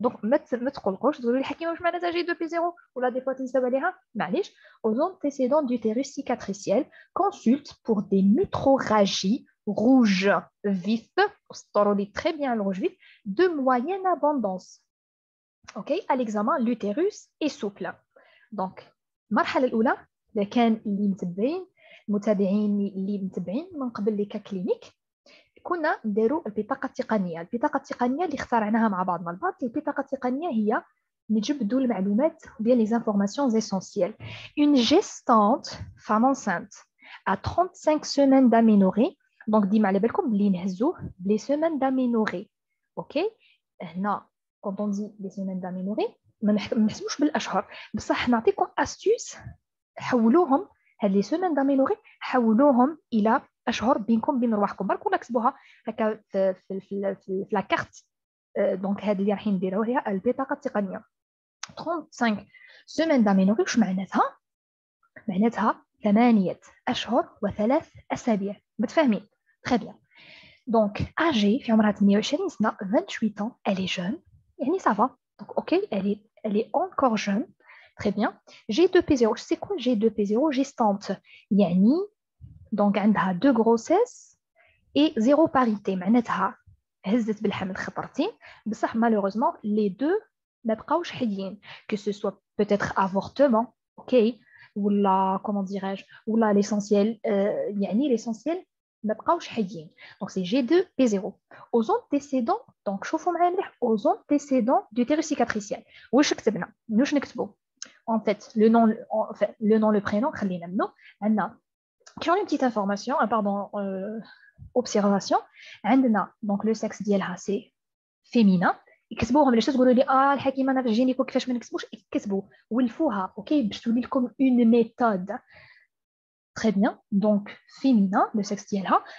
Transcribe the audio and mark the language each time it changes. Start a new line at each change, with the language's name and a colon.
French: Donc, G2P0, ou la aux antécédents d'utérus cicatriciel, consulte pour des métrorragies rouges vifs, très bien le rouge vif, de moyenne abondance. Ok, à l'examen, l'utérus est souple.
Arabic: Donc, المرحلة الأولى إذا كان اللي متبعين المتابعين اللي متبعين من قبل لي كلينيك كنا نديروا البطاقة التقنية. البطاقة التقنية اللي اخترعناها مع بعضنا البعض. البطاقة التقنية هي نجبدوا المعلومات
French: bien les informations essentielles. Une gestante, femme enceinte, à 35 semaines d'aménorrhée.
Arabic: Donc, ديما على بالكم بلي نهزوه
French: les semaines d'aménorrhée.
Arabic: Ok, هنا
French: quand on dit les semaines d'aménorrhée
Arabic: ما نحسبوش بالاشهر بصح نعطيكم استيوس. حولوهم هاد لي سيمين دامينوري حولوهم الى اشهر بينكم بين رواحكم برك ولا كتبوها هكا في لا كارت. دونك هاد اللي رايحين نديروه هي البطاقه التقنيه 35 سيمين دامينوري. واش معناتها؟ معناتها 8 اشهر و3 اسابيع. متفاهمين؟ تري بيان. دونك اجي في عمرها 28 سنه
French: 28 ans elle est jeune
Arabic: يعني
French: ça va. Donc, ok, elle est encore jeune. Très bien. G2P0. C'est quoi G2P0? Gestante. Yani, donc, elle a 2 grossesses et 0 parité.
Arabic: معناتها هزت بالحمل خطرتين بصح
French: malheureusement les deux
Arabic: ما بقاوش حيين.
French: Que ce soit peut-être avortement, ok, ou la, comment dirais-je, ou la l'essentiel, يعني l'essentiel ما بقاوش حيين. Donc c'est G2P0. Aux antécédents, donc
Arabic: شوفوا معايا مليح,
French: aux antécédents d'utérus cicatriciel.
Arabic: واش كتبنا؟ واش نكتبوا؟
French: En fait, le nom, le prénom,
Arabic: خلينا منه.
French: عندنا qui ont une petite information, pardon, observation. عندنا donc le sexe ديالها c'est féminin.
Arabic: يكتبوهم علاش تقولوا لي الحكيمه انا في الجينيكو كيفاش ما نكتبوش؟ يكتبوا ولفوها اوكي باش تولي لكم
French: une méthode. Très bien. Donc, féminin, le sexe d'Yelha.